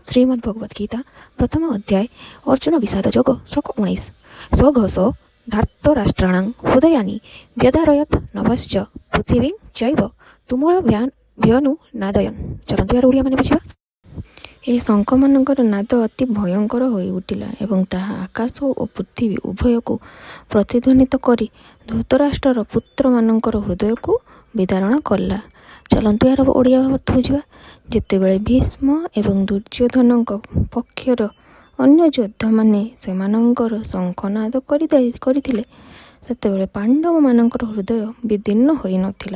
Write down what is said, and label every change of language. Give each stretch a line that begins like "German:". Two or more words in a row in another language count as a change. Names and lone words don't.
Sanskrit: श्रीमद्भगवद गीता प्रथम अध्याय अर्जुन विषाद योग श्लोक 19 स्वघस धार्तराष्ट्राणां हृदयानि व्यदारयत नभश्च पृथिवीं चैव तुमुल व्यनु नादयन्।
Odia: ଚଲତୁ ଯାର ଓଡ଼ିଆ ମାନେ ବୁଝିବା। ए शंखମାନଙ୍କର ନାଦ ଅତି ଭୟଙ୍କର ହୋଇ ଉଠିଲା ଏବଂ ତାହା ଆକାଶ ଓ ପୃଥିବୀ ଉଭୟକୁ ପ୍ରତିଧ୍ୱନିତ କରି ଧୃତରାଷ୍ଟ୍ରର ପୁତ୍ରମାନଙ୍କର ହୃଦୟକୁ ବିଦାରଣ କଲା। ଚାଲନ୍ତୁ ଏହାର ଓଡ଼ିଆ ଅର୍ଥ ବୁଝିବା। ଯେତେବେଳେ ଭୀଷ୍ମ ଏବଂ ଦୁର୍ଯ୍ୟୋଧନଙ୍କ ପକ୍ଷର ଅନ୍ୟ ଯୋଦ୍ଧାମାନେ ସେମାନଙ୍କର ଶଙ୍ଖନାଦ କରିଥିଲେ ସେତେବେଳେ ପାଣ୍ଡବମାନଙ୍କର ହୃଦୟ ବିଦୀର୍ଣ୍ଣ ହୋଇନଥିଲା।